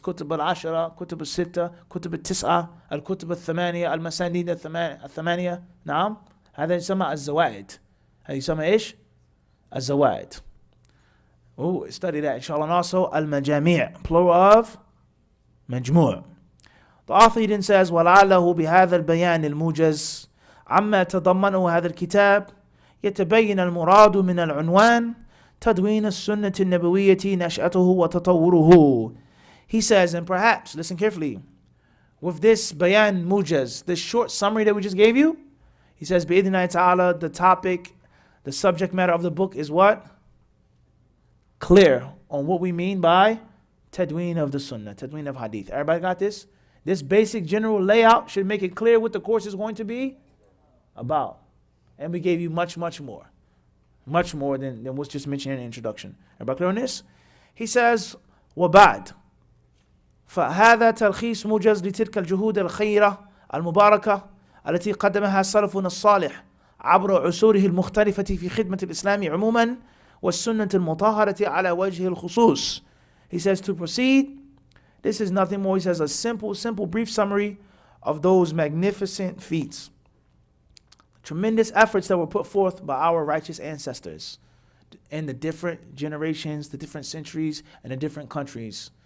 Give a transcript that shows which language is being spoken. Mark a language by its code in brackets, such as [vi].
[ar] Kutub al-Ashara, Kutub al-Sitta, Kutub al-Tis'a, Al-Kutub al-Thamaniya, Al-Masanid al-Thamaniya. Naam. هذا يسمى الزوائد. هذا يسمى إيش؟ الزوائد. [en] Oh, study that inshallah. And also Al-Majami', plural of Majmu'. The author then says, [ar] وَلَعَلَّهُ بِهَذَا الْبَيَانِ الْمُوجَزِ عَمَّا تَضَمَّنُهُ هَذَا الْكِتَابِ يتبين المراد من العنوان تدوين السنة النبوية نشأته وتطوره. [en] He says, and perhaps, listen carefully, with this bayan mujaz, this short summary that we just gave you, he says, بِإِذْنِ ta'ala, the topic, the subject matter of the book is what? Clear on what we mean by tadween of the sunnah, tadween of hadith. Everybody got this? This basic general layout should make it clear what the course is going to be about. And we gave you much more. Much more than what's just mentioned in the introduction. Everybody clear on this? He says, [ar] وَبَعْد فهذا تلخيص موجز لتلك الجهود الخيرة المباركة التي قدمها سلفنا الصالح عبر عصوره المختلفة في خدمة الإسلام عموما والسنة المطهرة على وجه الخصوص. [en] He says to proceed, this is nothing more. He says a simple brief summary of those magnificent feats. Tremendous efforts that were put forth by our righteous ancestors in the different generations, the different centuries, and the different countries.